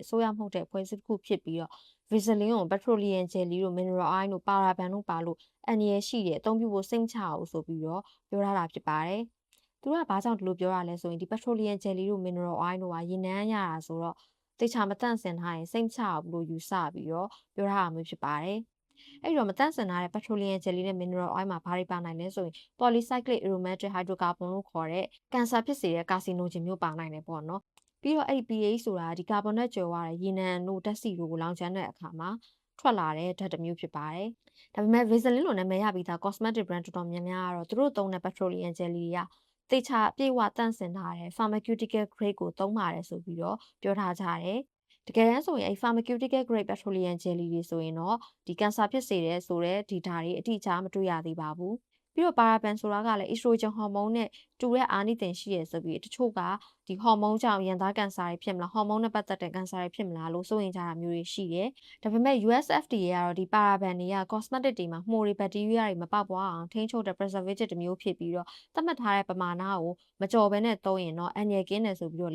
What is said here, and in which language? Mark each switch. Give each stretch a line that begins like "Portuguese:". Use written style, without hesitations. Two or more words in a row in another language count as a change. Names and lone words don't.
Burmese: စိုးရမဟုတ်တဲ့အဖွဲ့အစည်းတစ်ခုဖြစ်ပြီးတော့ Vaseline ကို
English: petroleum jelly
Burmese: တို့
English: mineral oil
Burmese: တို့ paraben တို့ပါလို့အန္တရာယ်ရှိတယ်အသုံးပြုဖို့စိတ်မချအောင်ဆိုပြီးတော့ပြောထားတာဖြစ်ပါတယ်။သူကဘာကြောင့်ဒီလိုပြောရလဲဆိုရင်ဒီ
English: petroleum jelly
Burmese: တို့
English: mineral oil
Burmese: တို့ကရေနံရတာဆိုတော့တေချာမတန့်စင်ထားရင်စိတ်မချဘူးလို့ယူဆပြီးတော့ပြောထားတာမျိုးဖြစ်ပါတယ်။အဲ့တော့မတန့်စင်ထားတဲ့
English: petroleum jelly
Burmese: နဲ့
English: mineral oil
Burmese: မှာဘာတွေ ပါနိုင်လဲဆိုရင်
English: polycyclic aromatic hydrocarbon
Burmese: လို့ခေါ်တဲ့ကင်ဆာဖြစ်စေတဲ့ carcinogen မျိုးပါနိုင်တယ်ပေါ့နော်။ပြီးတော့အဲ့ဒီ pH ဆိုတာဒီကာဗွန်နဲ့ကြွယ်ဝတဲ့ရေနံတို့ဓာတ်ဆီတို့ကိုလောင်ကျွမ်းတဲ့အခါမှာထွက်လာတဲ့ဓာတ်တစ်မျိုးဖြစ်ပါတယ်။ဒါပေမဲ့ Vaseline လိုနာမည်ရပြီးသား
English: cosmetic brand
Burmese: တော်တော်များများကတော့သူတို့သုံးတဲ့
English: petroleum jelly
Burmese: တွေကတေချာအပြည့်အဝတန့်စင်ထားတဲ့
English: pharmaceutical grade
Burmese: ကိုသုံးပါတယ်ဆိုပြီးတော့ပြောထားကြတယ်။တကယ်တမ်းဆိုရင်အဲ့
English: pharmaceutical grade petroleum jelly
Burmese: တွေဆိုရင်တော့ဒီကင်ဆာဖြစ်စေတဲ့ဆိုတဲ့ဒီဓာတ်တွေအတိအကျမတွေ့ရ သေးပါဘူး။ပြီးတော့ paraben ဆိုတာကလည်း
English: estrogen hormone
Burmese: နဲ့တူတဲ့အာနိသင်ရှိရဆိုပြီးတချို့ကဒီဟော်မုန်းကြောင့်ရင်သားကင်ဆာတွေဖြစ်မလားဟော်မုန်းနဲ့ပတ်သက်တဲ့ကင်ဆာတွေဖြစ်မလားလို့စိုးရိမ်ကြတာမျိုးတွေရှိတယ်။ဒါပေမဲ့ US FDA ကတော့ဒီ paraben တွေက cosmetic တွေမှာမှိုတွေဘက်တီးရီးယားတွေမပေါက်ပွားအောင်ထိန်းချုပ်တဲ့ preservative တစ်မျိုးဖြစ်ပြီးတော့သတ်မှတ်ထားတဲ့ပမာဏကိုမကျော်ဘဲနဲ့သုံးရင်တော့အန္တရာယ်ကင်းတယ်ဆိုပြီးတော့လည်း